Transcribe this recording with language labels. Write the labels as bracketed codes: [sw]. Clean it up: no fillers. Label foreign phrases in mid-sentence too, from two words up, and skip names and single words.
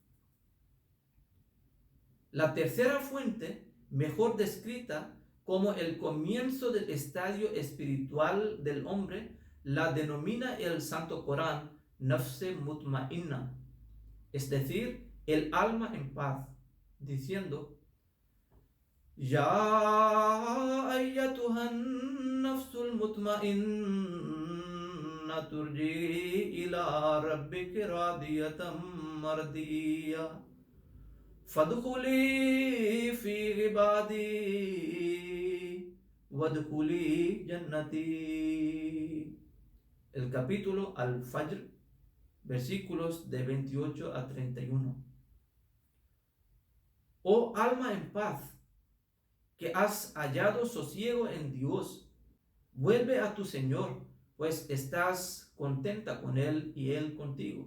[es] La tercera fuente, mejor descrita como el comienzo del estadio espiritual del hombre, la denomina el Santo Corán [ar] نفس مطمئنة, [es] es decir, el alma en paz, diciendo: [ar] يا أيتها النفس المطمئنة ارجعي إلى ربك راضية مرضية فادخلي في عبادي وادخلي جنتي. [es] El capítulo Al-Fajr, versículos de 28 a 31. Oh alma en paz, que has hallado sosiego en Dios, vuelve a tu Señor, pues estás contenta con Él y Él contigo.